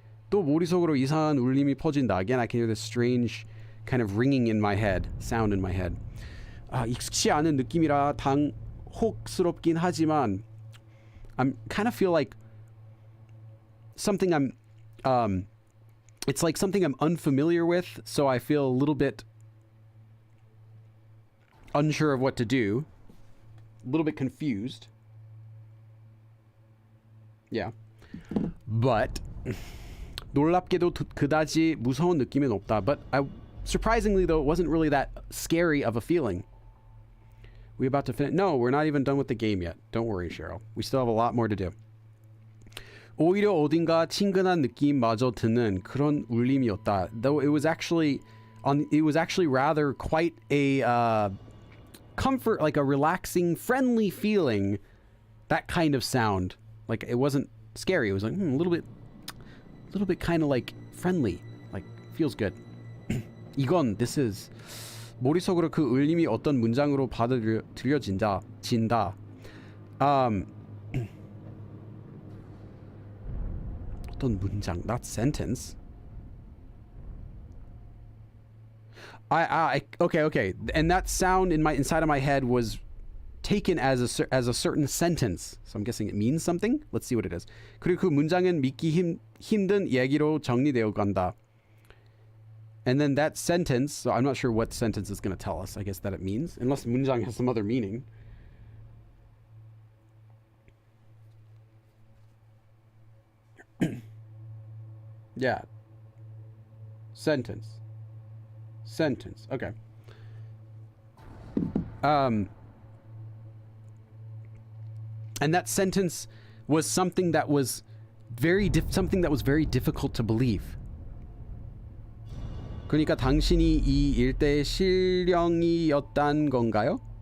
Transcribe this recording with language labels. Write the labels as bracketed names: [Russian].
[Korean] 또 머릿속으로 이상한 울림이 퍼진다. [English] Again, I can hear this strange kind of ringing in my head, sound in my head. [Korean] 익숙치 않은 느낌이라 당혹스럽긴 하지만 [English] I kind of feel like something it's like something I'm unfamiliar with, so I feel a little bit unsure of what to do, a little bit confused. Yeah. [Korean] But 놀랍게도 그다지 무서운 느낌은 없다. [English] But surprisingly though, it wasn't really that scary of a feeling. We about to finish? No, we're not even done with the game yet. Don't worry, Cheryl. We still have a lot more to do. [Korean] 오히려 어딘가 친근한 느낌마저 드는 그런 울림이었다. [English] Though it was actually rather quite a comfort, like a relaxing, friendly feeling. That kind of sound. Like it wasn't scary. It was like a little bit kind of like friendly. Like feels good. this is [Korean] 머릿속으로 그 울림이 어떤 문장으로 받아들여진다. 어떤 문장, [English] not sentence. Okay. And that sound inside of my head was taken as a certain sentence. So I'm guessing it means something. Let's see what it is. [Korean] 그리고 그 문장은 믿기 힘든 얘기로 정리되어 간다. [English] And then that sentence, so I'm not sure what sentence is going to tell us. I guess that it means, unless 문장 has some other meaning. Yeah. Sentence. Okay. And that sentence was something that was very difficult to believe. [Korean] 그러니까 당신이 이 일대의 신령이었단 건가요?